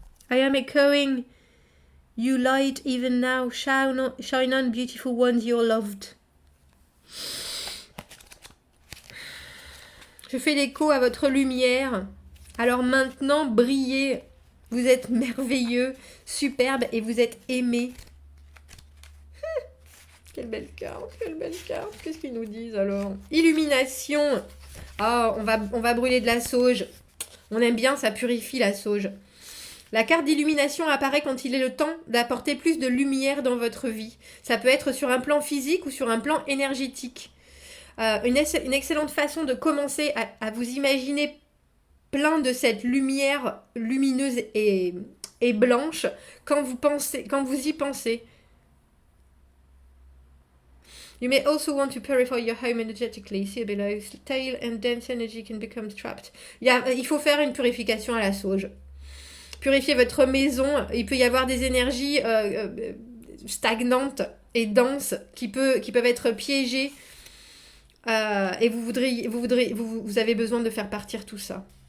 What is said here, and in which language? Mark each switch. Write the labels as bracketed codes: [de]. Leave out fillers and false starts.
[en] I am echoing you light even now, shine on beautiful ones you're loved. [fr] Je fais l'écho à votre lumière. Alors maintenant, brillez. Vous êtes merveilleux, superbe et vous êtes aimé. Quelle belle carte, quelle belle carte. Qu'est-ce qu'ils nous disent alors? Illumination. Oh, on va brûler de la sauge. On aime bien, ça purifie la sauge. La carte d'illumination apparaît quand il est le temps d'apporter plus de lumière dans votre vie. Ça peut être sur un plan physique ou sur un plan énergétique. Une excellente façon de commencer à vous imaginer plein de cette lumière lumineuse et blanche quand vous y pensez. [en] You may also want to purify your home energetically. See below. Stale and dense energy can become trapped. [fr] Il faut faire une purification à la sauge. Purifier votre maison. Il peut y avoir des énergies stagnantes et denses qui peuvent être piégées. Et vous avez besoin de faire partir tout ça.